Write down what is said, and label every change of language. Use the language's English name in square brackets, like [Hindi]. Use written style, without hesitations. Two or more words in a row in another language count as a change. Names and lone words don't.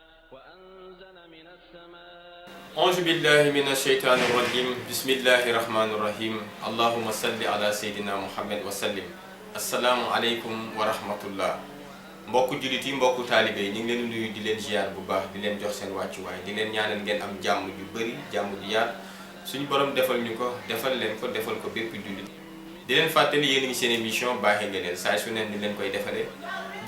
[Arabic] وأنزل من السماء أعوذ بالله من الشيطان الرجيم بسم الله الرحمن الرحيم اللهم صل على سيدنا محمد وسلم السلام عليكم ورحمة الله [Wolof] mbokku jullit yi mbokku taalibe yi ñu ngi leen nuyu di leen ziar bu baax di leen jox seen wàccuwaay di leen ñaanal ngeen am jàmm ju bëri jàmm ju yaat suñu borom defal ñu ko defal leen ko defal ko bépp jullit di leen fàttali yéen ngi seen émission baaxee ngëneel saa su neen ni leen koy defalee di